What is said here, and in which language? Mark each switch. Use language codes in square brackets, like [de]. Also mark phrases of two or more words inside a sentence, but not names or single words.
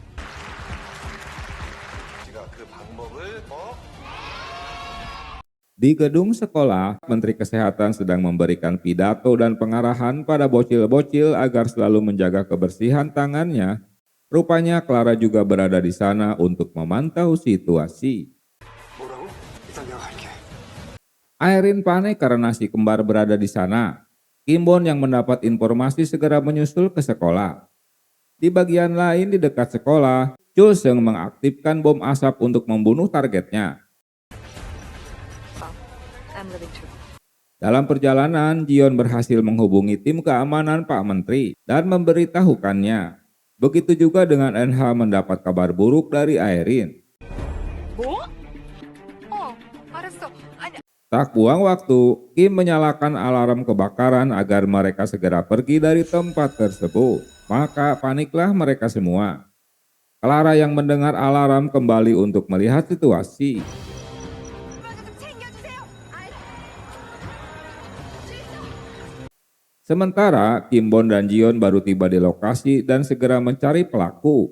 [id] Di gedung sekolah, Menteri Kesehatan sedang memberikan pidato dan pengarahan pada bocil-bocil agar selalu menjaga kebersihan tangannya. Rupanya Clara juga berada di sana untuk memantau situasi. [ko] 뭐라고? 일단 내가 갈게. [id] Irene panik karena si kembar berada di sana. Kim-bon yang mendapat informasi segera menyusul ke sekolah. Di bagian lain di dekat sekolah, Chu Seung mengaktifkan bom asap untuk membunuh targetnya. [en] I'm leaving too. [id] Dalam perjalanan, Jion berhasil menghubungi tim keamanan Pak Menteri dan memberitahukannya. Begitu juga dengan Eunha mendapat kabar buruk dari Irene. [ko] 뭐? 알았어. 아니, [id] Tak buang waktu, Kim menyalakan alarm kebakaran agar mereka segera pergi dari tempat tersebut. Maka paniklah mereka semua. Clara yang mendengar alarm kembali untuk melihat situasi. Sementara Kim-bon dan Jion baru tiba di lokasi dan segera mencari pelaku.